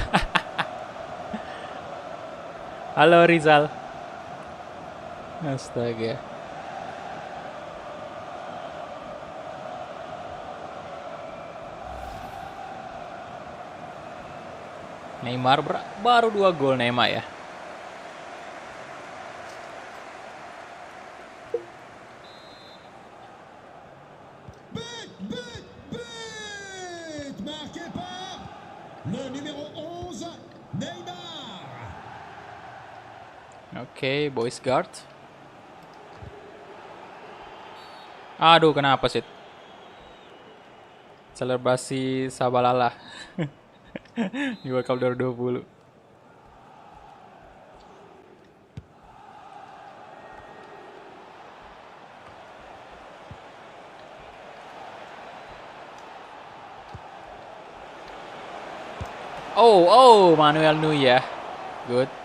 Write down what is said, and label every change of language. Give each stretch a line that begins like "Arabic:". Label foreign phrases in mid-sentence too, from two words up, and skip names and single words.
Indonesian: Halo Rizal. Astaga. Neymar baru 2 gol Neymar ya.
French: But marqué par le numéro 11, Neymar.
Indonesian: Oke,
English: boys guard.
Indonesian: Aduh, kenapa sih? Selebrasi Sabalala. Di World Cup 2020. Oh, Manuel Neuer. Good.